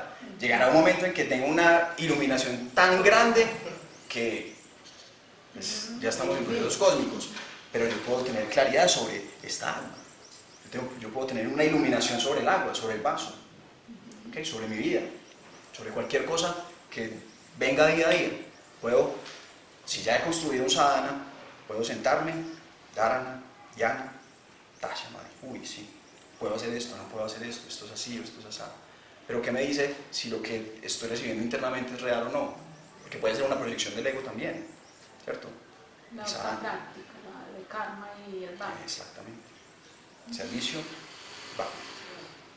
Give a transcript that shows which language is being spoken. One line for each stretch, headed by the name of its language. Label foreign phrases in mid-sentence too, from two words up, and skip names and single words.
Spanish: Llegará un momento en que tengo una iluminación tan grande que Ya estamos en procesos cósmicos, pero yo puedo tener claridad sobre esta alma. Yo puedo tener una iluminación sobre el agua, sobre el vaso, ¿okay? Sobre mi vida, sobre cualquier cosa que venga día a día. Puedo, si ya he construido un sadhana, puedo sentarme,
Sanskrit: dharana, dhyana, tasha,
Spanish: madre. Uy, sí, puedo hacer esto, no puedo hacer esto, esto es así, esto es así. Pero ¿qué me dice si lo que estoy recibiendo internamente es real o no? Porque puede ser una proyección del ego también, ¿cierto? La otra práctica, la de karma y el bhakti. Exactamente. Servicio, va. ¿Ok?